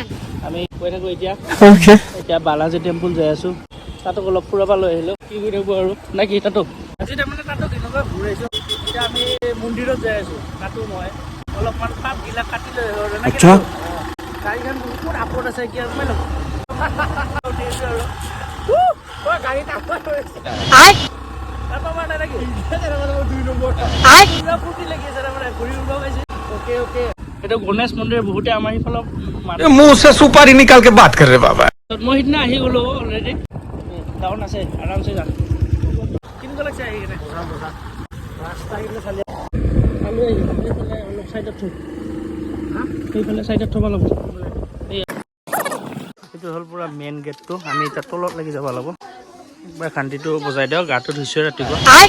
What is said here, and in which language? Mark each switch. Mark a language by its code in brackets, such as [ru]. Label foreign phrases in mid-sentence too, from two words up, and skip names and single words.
[as] আমি কৈ থাকোঁ এতিয়া বালাজী টেম্পুল যাই আছোঁ তাতো অলপ ফুৰাব লৈ আহিলোঁ কি কৰি থাকোঁ আৰু নে কি তাতো আজি তাৰমানে তাতো কেনেকুৱা ঘূৰাইছোঁ এতিয়া আমি মন্দিৰত যাই আছোঁ তাতো মই অলপমান পাতবিলাক কাটি লৈ আহিলোঁ নে কি গাড়ীখন বহুত আপত আছে কি আৰু মই উঠি আছোঁ আৰু গাড়ীত আপত হৈছে ফূৰ্তি লাগি আছে তাৰমানে ঘূৰি উৰিব পাইছে ओके এটা গণেশ মন্দিৰ বহুতে আমাৰ ইফালে [hi] मुंह से सुपारी निकाल के बात कर रहे बाबा [as] মই সিদিনা আহি গ'লো অলৰেডি ডাউন আছে আৰামছে যাম কেনেকুৱা লাগিছে আহি কিনে ৰাস্তা কিন্তু চালি আলু এইফালে অলপ চাইডত থৈ সেইফালে চাইডত থ'ব লাগিব এইটো হ'ল পুৰা মেইন গেটটো আমি এতিয়া তলত লাগি যাব লাগিব একবাৰ শান্তিটো বজাই দিয়ক গাটো ধুইছোঁ ৰাতিপুৱা